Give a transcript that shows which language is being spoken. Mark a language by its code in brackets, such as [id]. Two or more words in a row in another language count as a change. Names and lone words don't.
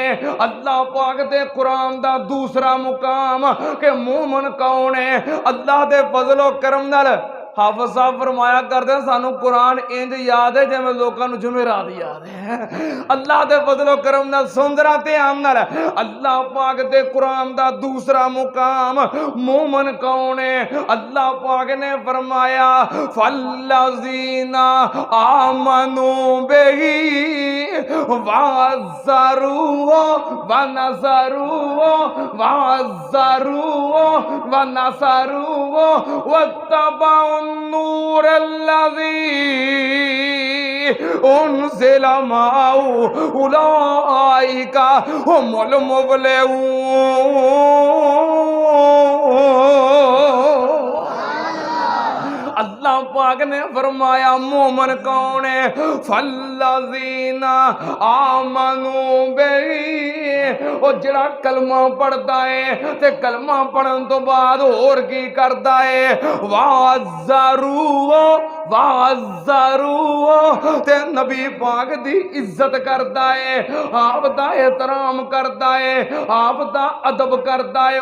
[pa] اللہ پاک دے قرآن دا دوسرا مقام کہ مومن کون ہے، اللہ دے فضلو کرم نال حافظ صاحب فرمایا کرتے ہیں سانوں قرآن انج یاد ہے جویں لوکاں نوں جمعرات یاد ہے. اللہ دے فضلو کرم نال سندرا دھیان نال اللہ پاک دے قرآن دا دوسرا مقام مومن کون ہے، اللہ پاک نے فرمایا [ar] فالذين آمنوا به وعزروه ونصروه وعزروه ونصروه واتبعوا نور الذي أنزل معه أولئك هم المفلحون. [pa] اللہ پاک نے فرمایا مومن کون ہے, [ar] فالذين آمنوا به. [pa] او جیہڑا کلمہ پڑھدا ہے تے کلمہ پڑھن تو بعد ہور کی کردا ہے, [ar] وعزروه وعزروه [pa] تے نبی پاک دی عزت کردا ہے، آپ دا احترام کردا ہے، آپ دا ادب کردا ہے.